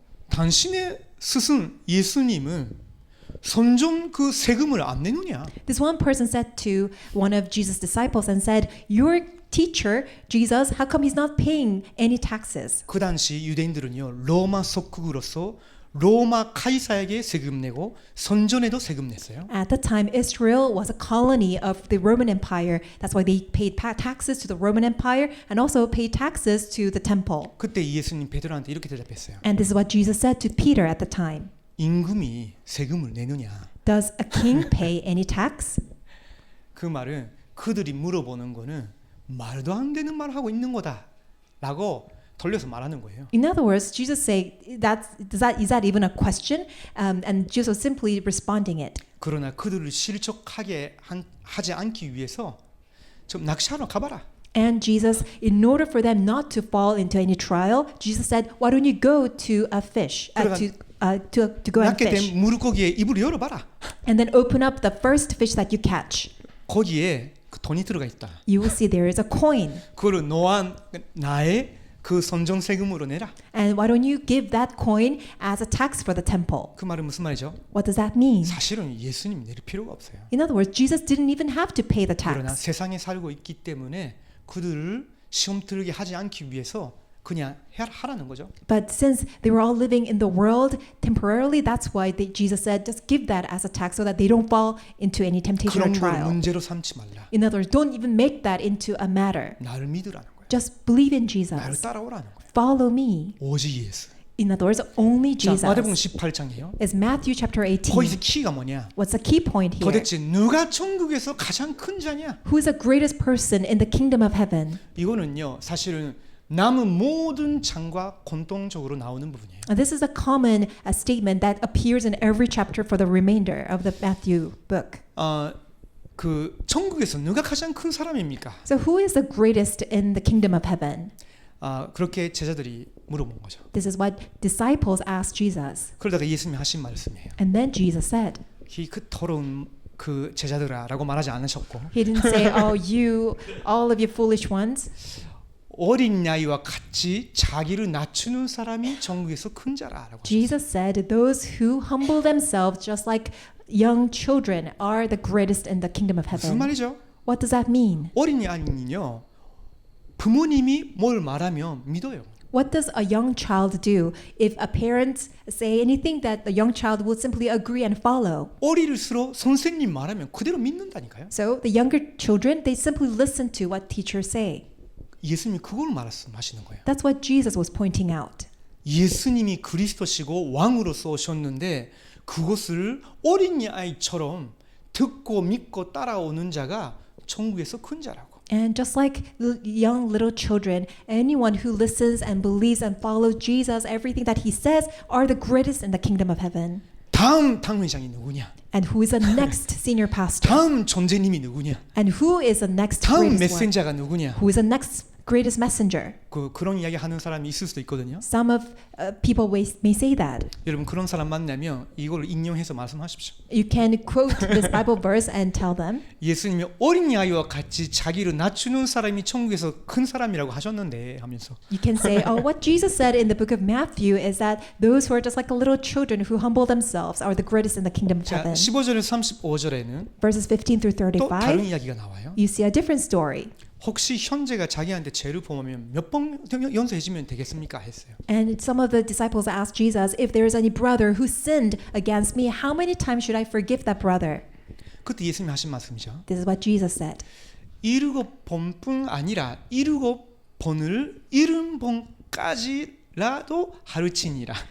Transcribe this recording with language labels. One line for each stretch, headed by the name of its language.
Korean: 당신의 스승 예수님은 선종 그 세금을 안 내느냐?
English: this one person said to one of Jesus' disciples and said, your teacher, Jesus, how come he's not paying any taxes?
Korean: 그 당시 유대인들은요 로마 속국으로서 로마 카이사에게 세금 내고 선전에도 세금 냈어요.
English: At the time, Israel was a colony of the Roman Empire. That's why they paid taxes to the Roman Empire and also paid taxes to the temple.
Korean: 그때 예수님 베드로한테 이렇게 대답했어요.
English: And this is what Jesus said to Peter at the time.
Korean: 임금이 세금을 내느냐?
English: Does a king pay any tax?
Korean: 그 말은 그들이 물어보는 거는 말도 안 되는 말 하고 있는 거다라고 돌려서 말하는 거예요.
English: In other words, Jesus say is that even a question? And Jesus was simply responding it.
Korean: 그러나 그들을 실족하게 하지 않기 위해서 좀 낚시하러 가봐라.
English: And Jesus, in order for them not to fall into any trial, Jesus said, "Why don't you go to a fish to go and
Korean: 낚게
English: fish,
Korean: 된 물고기의 입을 열어봐라.
English: and then open up the first fish that you catch?
Korean: 거기에 그 돈이 들어가 있다.
English: You will see there is a coin,
Korean: 그거를 너와 나의 그 선정 세금으로 내라.
English: and why don't you give that coin as a tax for the temple?"
Korean: 그 말은 무슨 말이죠?
English: What does that mean?
Korean: 사실은 예수님이 내릴 필요가 없어요.
English: In other words, Jesus didn't even have to pay the
Korean: 그러나
English: tax.
Korean: 세상에 살고 있기 때문에 그들을 시험 들게 하지 않기 위해서 그냥 하라는 거죠.
English: But since they were all living in the world temporarily, that's why Jesus said, just give that as a tax so that they don't fall into any temptation or
Korean: 그런 걸
English: trial.
Korean: 문제로 삼지 말라.
English: In other words, don't even make that into a matter.
Korean: 나를 믿으라는 거예요.
English: Just believe in
Korean: 나를
English: Jesus.
Korean: 따라오라는 거예요.
English: Follow me.
Korean: 오직 예수.
English: In other words, only
Korean: 자, 마태복음
English: Jesus.
Korean: 18장이에요.
English: Is Matthew chapter 18.
Korean: 거기서 키가 뭐냐?
English: What's the key point here?
Korean: 도대체 누가 천국에서 가장 큰 자냐?
English: Who is the greatest person in the kingdom of heaven?
Korean: 이거는요, 사실은 남은 모든 장과 공통적으로 나오는 부분이에요.
English: And this is a common statement that appears in every chapter for the remainder of the Matthew book.
Korean: 그 천국에서 누가 가장 큰 사람입니까?
English: So who is the greatest in the kingdom of heaven?
Korean: 그렇게 제자들이 물어본 거죠.
English: This is what disciples asked Jesus.
Korean: 그러다가 예수님이 하신 말씀이에요.
English: And then Jesus said,
Korean: 그 더러운 그 제자들아라고 말하지 않으셨고,
English: He didn't say, oh, you, all of you foolish ones.
Korean: 어린 나이와 같이 자기를 낮추는 사람이 천국에서 큰 자라라고.
English: Jesus said, those who humble themselves just like young children are the greatest in the kingdom of
Korean: 무슨
English: heaven.
Korean: 말이죠?
English: What does that mean?
Korean: 어린 아이는요, 부모님이 뭘 말하면 믿어요.
English: What does a young child do if a parent say anything that the young child will simply agree and follow?
Korean: 어릴수록 선생님 말하면 그대로 믿는다니까요.
English: So the younger children, they simply listen to what teachers say.
Korean: 예수님이 그걸 말씀하시는 거예요.
English: That's what Jesus was pointing out.
Korean: 예수님이 그리스도시고 왕으로서 오셨는데 그것을 어린이 아이처럼 듣고 믿고 따라오는 자가 천국에서 큰 자라고.
English: And just like young little children, anyone who listens and believes and follows Jesus, everything that he says are the greatest in the kingdom of heaven.
Korean: 다음 당회장이 누구냐?
English: And who is the next senior pastor?
Korean: 다음 존재님이 누구냐?
English: And who is the next
Korean: 다음
English: greatest one?
Korean: 메신저가 누구냐?
English: Who is the next greatest messenger?
Korean: 그런 이야기 하는 사람이 있을 수도 있거든요.
English: Some of people may say that.
Korean: 여러분 그런 사람 만나면 이걸 인용해서 말씀하십시오.
English: You can quote this Bible verse and tell them.
Korean: 예수님이 어린이 아이와 같이 자기를 낮추는 사람이 천국에서 큰 사람이라고 하셨는데 하면서
English: You can say, oh, what Jesus said in the book of Matthew is that those who are just like a little children who humble themselves are the greatest in the kingdom of
Korean: 자,
English: heaven.
Korean: 15절에서 35절에는
English: Verses 15 through
Korean: 또 다른
English: 35,
Korean: 이야기가 나와요.
English: you see a different story.
Korean: 혹시 형제가 자기한테 죄를 범하면 몇 번 용서해주면 되겠습니까? 했어요.
English: And some of the disciples asked Jesus, if there is any brother who sinned against me, how many times should I forgive that brother?
Korean: 그때 예수님이 하신 말씀이죠.
English: This is what Jesus said.
Korean: 7번뿐 아니라 7번을 70번까지라도 하루치니라.